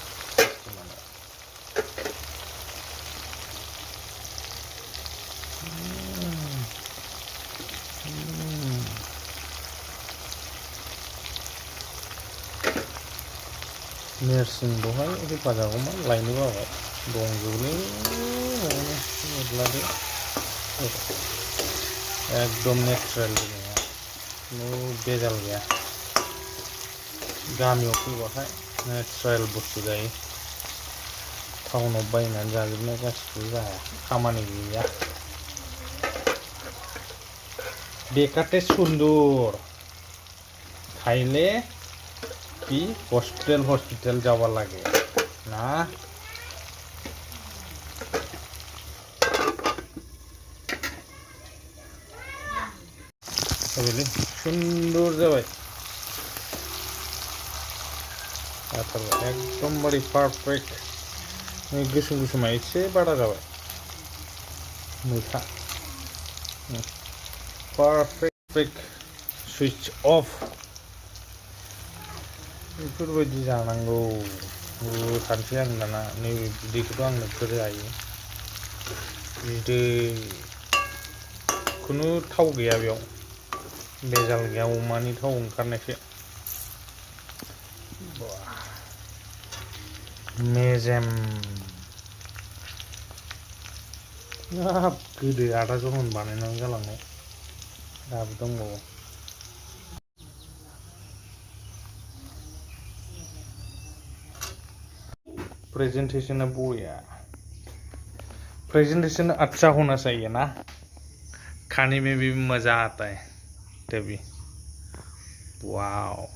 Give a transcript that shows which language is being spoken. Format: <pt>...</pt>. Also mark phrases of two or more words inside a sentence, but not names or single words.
<brx>नेरसिं दहाय हेफाजाबगौमोन लायनो बाबाय दंजोबोलै मेरलादो एकदम नेचारेल नङा खुनु बेजाल गैया गामियाव फैबाथाय नेचारेल बुस्थु जायो टाउनाव बायनानै जाजोबनाय गासिबो जाया खामानि गैया देखाते सुन्दर खाइले कि हॉस्पिटल जावा लगे ना सुंदर जाबाय एकदम बड़ी परफेक्ट गोसोम गोसोमा एसे बारा जाबाय मैथा</brx> <en>perfect switch off</en> <brx>बेफोरबायदि जानांगौ सानसै आं दाना नैबे बिदैखौथ' आं नोगोर जायो बिदै खुनु थाव गैया बेयाव बेजाल गैया अमानि थाव ओंखारनायसो मेजेम हाब गोदो आदा जहन बानायनानै गालांनाय दाबो दंबावो प्रेजेंटेशन बोया</brx> <hi>प्रेजेंटेशन अच्छा होना चाहिए ना खाने में भी मजा आता है तभी वाओ</hi>